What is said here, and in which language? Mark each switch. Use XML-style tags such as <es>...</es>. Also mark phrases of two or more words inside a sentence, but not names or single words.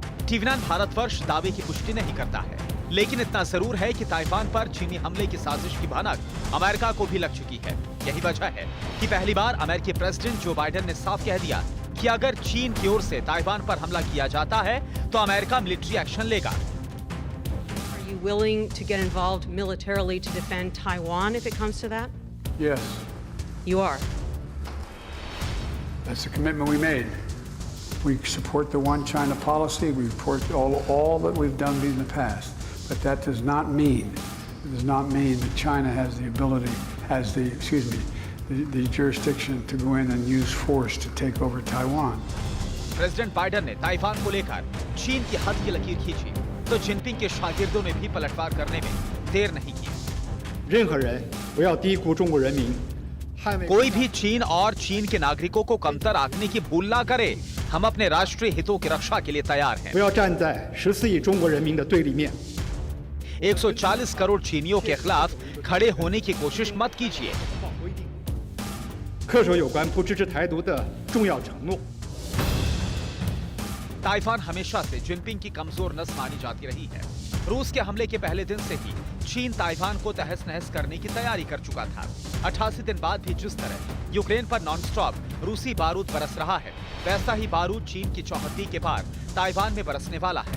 <hi>टीवी9 भारतवर्ष दावे की पुष्टि नहीं करता है, लेकिन इतना जरूर है कि ताइवान पर चीनी हमले की साजिश की भनक अमेरिका को भी लग चुकी है। यही वजह है कि पहली बार अमेरिकी प्रेसिडेंट जो बाइडेन ने साफ कह दिया कि अगर चीन की ओर से ताइवान पर हमला किया जाता है तो अमेरिका</hi> <en>military action</en> <hi>लेगा।</hi> <en>Are you willing to get involved militarily to defend Taiwan if it comes to that? Yes. You are. That's the commitment we made. We support the one China policy. We support all that we've done in the past. But that does not mean that China has the ability, the jurisdiction to go in and use force to take over Taiwan.</en> <hi>प्रेसिडेंट बाइडेन ने ताइवान को लेकर चीन की हद की लकीर खींची तो जिनपिंग के शागिर्दों ने भी पलटवार करने में देर नहीं की।</hi> <zh>任何人不要低估中国人民，捍卫</zh> <hi>कोई भी चीन और चीन के नागरिकों को कमतर आंकने की भूल ना करे। हम अपने राष्ट्रीय हितों की रक्षा के लिए तैयार हैं।</hi> <zh>不要站在14亿中国人民的对立面。</zh> <hi>140 करोड़ चीनियों के खिलाफ खड़े होने की कोशिश मत कीजिए।</hi> <zh>恪守有关不支持台独的重要承诺。</zh> <hi>ताइवान हमेशा से जिनपिंग की कमजोर नस मानी जाती रही है। रूस के हमले के पहले दिन से ही चीन ताइवान को तहस नहस करने की तैयारी कर चुका था। 88 दिन बाद भी जिस तरह यूक्रेन पर नॉनस्टॉप रूसी बारूद बरस रहा है, वैसा ही बारूद चीन की चौहद्दी के पार ताइवान में बरसने वाला है।</hi>